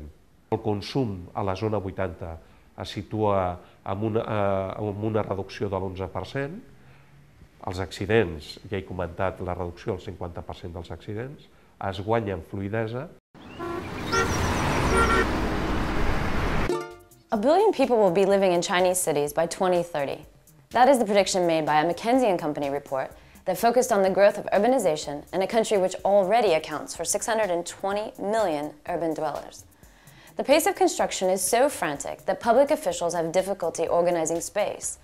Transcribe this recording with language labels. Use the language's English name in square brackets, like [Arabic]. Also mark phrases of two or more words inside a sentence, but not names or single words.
[Catalan] El consum a la zona 80 es situa amb una reducció de l'11%. Els accidents, ja he comentat la reducció del 50% dels accidents, es guanya en fluïdesa. [English] A billion people will be living in Chinese cities by 2030. That is the prediction made by a McKinsey & Company report that focused on the growth of urbanization in a country which already accounts for 620 million urban dwellers. The pace of construction is so frantic that public officials have difficulty organizing space.